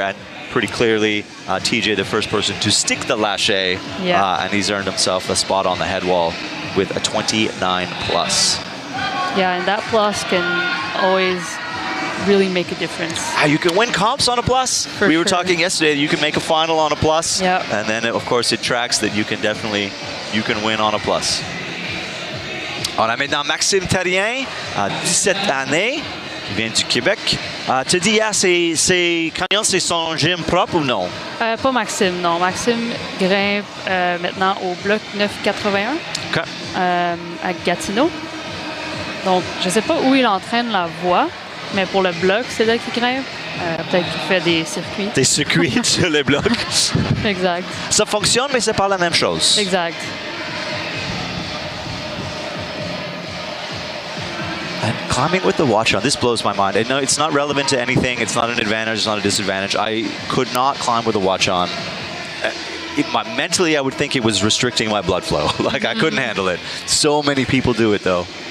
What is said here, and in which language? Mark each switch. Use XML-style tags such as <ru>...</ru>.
<en>And pretty clearly, TJ, the first person to stick the lâcher, and he's earned himself a spot on the head wall with a 29 plus. Yeah, and that plus can always really make a difference. You can win comps on a plus. We were talking yesterday that you can make a final on a plus. Yep. And then, of course, it tracks that you can win on a plus.</en> <fr>On a maintenant Maxime Terrien, 17 années, qui vient du Québec. Tu dis, Canyon, c'est son gym propre ou non? Pas Maxime, non. Maxime grimpe maintenant au bloc 981 à Gatineau. Donc, je ne sais pas où il entraîne la voie, mais pour le bloc, c'est là qu'il grimpe. Peut-être qu'il fait des circuits. Des circuits sur les blocs. Exact. Ça fonctionne, mais c'est pas la même chose. Exact.</fr> <en>And climbing with the watch on, this blows my mind. I know it's not relevant to anything. It's not an advantage. It's not a disadvantage. I could not climb with a watch on. Mentally, I would think it was restricting my blood flow. Like, I couldn't handle it. So many people do it, though.</en>